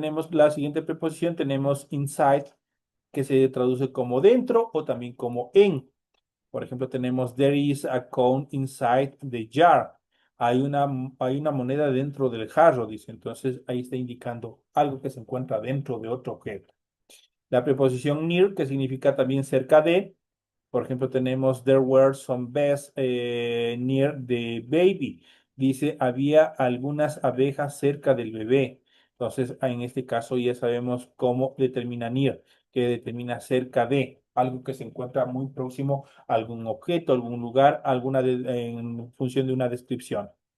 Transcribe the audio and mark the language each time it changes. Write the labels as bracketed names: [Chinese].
[Spanish] La siguiente preposición, tenemos inside, que se traduce como dentro o también como en. Por ejemplo, tenemos [English] there is a coin inside the jar. [Spanish] Hay una moneda dentro del jarro, dice. Entonces, ahí está indicando algo que se encuentra dentro de otro objeto. La preposición near, que significa también cerca de. Por ejemplo, tenemos [English] there were some bees near the baby. [Spanish] Dice, había algunas abejas cerca del bebé. Entonces, en este caso ya sabemos cómo determina near, que determina cerca de algo que se encuentra muy próximo a algún objeto, algún lugar, en función de una descripción.